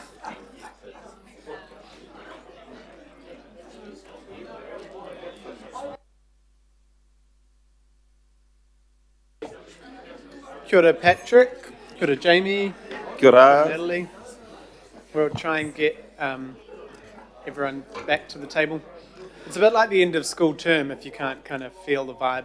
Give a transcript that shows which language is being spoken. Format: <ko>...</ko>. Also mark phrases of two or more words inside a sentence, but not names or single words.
<mi>Kia ora, Patrick. Kia ora, Jamie. Kia ora. Natalie.</mi> <en>We'll try and get everyone back to the table. It's a bit like the end of school term if you can't kind of feel the vibe.</en>